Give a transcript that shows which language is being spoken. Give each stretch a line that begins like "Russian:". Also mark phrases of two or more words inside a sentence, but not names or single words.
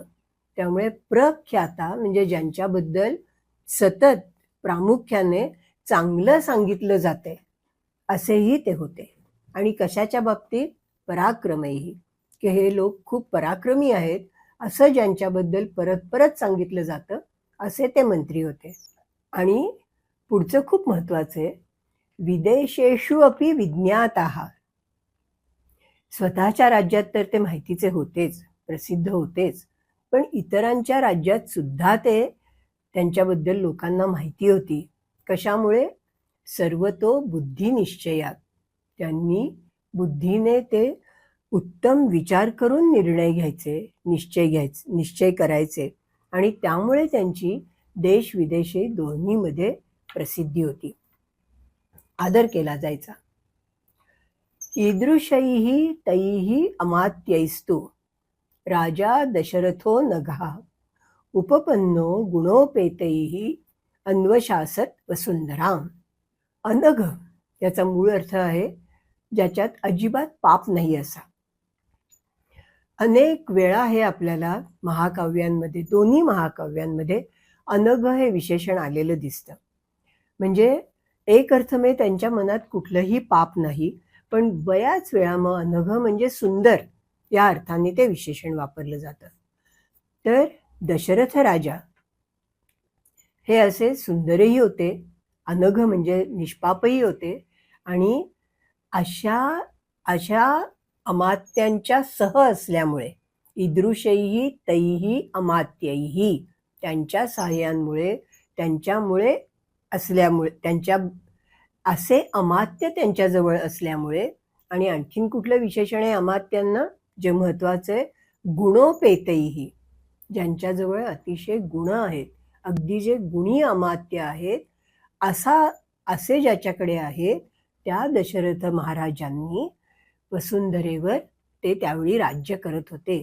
Marathi: त्यामुळे प्रख्याता म्हणजे ज्यांच्याबद्दल सतत प्रामुख्याने चांगलं सांगितलं जाते असेही ते होते. आणि कशाच्या बाबतीत? पराक्रमही, की हे लोक खूप पराक्रमी आहेत असं ज्यांच्याबद्दल परत परत सांगितलं जातं असे ते मंत्री होते. आणि पुढचं खूप महत्वाचं आहे,
Sanskrit: विदेशेषु अपि विज्ञाताः.
Marathi: स्वतःच्या राज्यात तर ते माहितीचे होतेच, प्रसिद्ध होतेच, पण इतरांच्या राज्यात सुद्धा ते त्यांच्याबद्दल लोकांना माहिती होती. कशामुळे?
Sanskrit: सर्वतो बुद्धिनिश्चयात.
Marathi: त्यांनी बुद्धीने ते उत्तम विचार करून निर्णय घ्यायचे, निश्चय करायचे आणि त्यामुळे त्यांची देश विदेशी दोन्हीमध्ये प्रसिद्धी होती, आदर केला जायचा.
Sanskrit: ईदृशैः तैः अमात्यैस्तु राजा दशरथो नघः उपपन्नो गुणोपेतैः अन्वशासत वसुंधराम.
Marathi: अनघ याचा मूळ अर्थ आहे ज्याच्यात अजिबात पाप नाही असा. अनेक वेळा हे आपल्याला महाकाव्यांमध्ये, दोन्ही महाकाव्यांमध्ये अनघ हे विशेषण आलेलं दिसतं. म्हणजे एक अर्थ म्हणजे त्यांच्या मनात कुठलंही पाप नाही, पण बऱ्याच वेळा मग अनघ म्हणजे सुंदर या अर्थाने ते विशेषण वापरलं जातं. तर दशरथ राजा हे असे सुंदरही होते, अनघ म्हणजे निष्पापही होते आणि अशा अमात्यांच्या सह असल्यामुळे,
Sanskrit: ईदृशैः तैः अमात्यैः,
Marathi: त्यांच्या सहाय्यांमुळे, त्यांच्यामुळे असल्यामुळे, त्यांच्या असे अमात्य त्यांच्याजवळ असल्यामुळे. आणि आणखीन कुठलं विशेषण आहे अमात्यांना जे महत्वाचं आहे? गुणोपेतैः, ज्यांच्याजवळ अतिशय गुण आहेत, अगदी जे गुणी अमात्य आहेत असे ज्याच्याकडे आहे त्या दशरथ महाराजांनी वसुंधरेवर ते त्यावेळी राज्य करत होते.